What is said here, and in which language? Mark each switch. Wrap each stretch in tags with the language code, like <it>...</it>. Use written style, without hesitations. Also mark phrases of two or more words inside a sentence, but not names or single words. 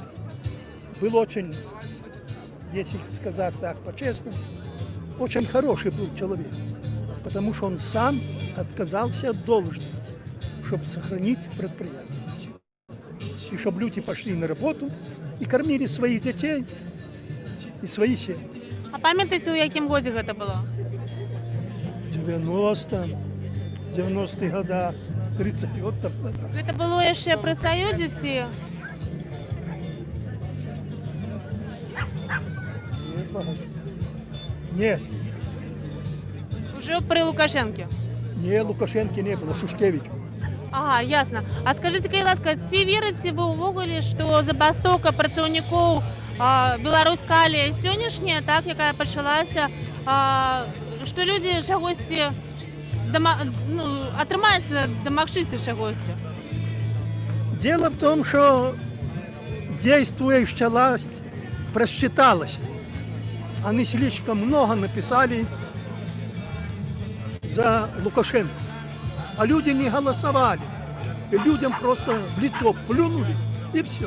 <ru>Был очень, если сказать так по-честному, очень хороший был человек, потому что он сам отказался от должности, чтобы сохранить предприятие. И чтобы люди пошли на работу и кормили своих детей и свои семьи.</ru> <be>А памятаеце, у якім годзе гэта было?</be> <ru>90-х годах, 30 років назад.</ru> <be>Гэта было яшчэ пры Саюзе ці?</be> <ru>Нет, Уже при Лукашенке? не, Лукашенко не было, Шушкевич.</ru> <be>Ага, ясна. А скажыце, калі ласка, ці верыце вы ўвогуле, што забастоўка працаўнікоў Беларусь-Калія сённяшняя, так, якая пачалася, што людзі чагосьці атрымаецца дамагчыся чагосьці?</be> <ru>Дело в том, что действующая власть просчиталась. Они слишком много написали за Лукашенко. А люди не голосовали. И людям просто в лицо плюнули, и все.</ru>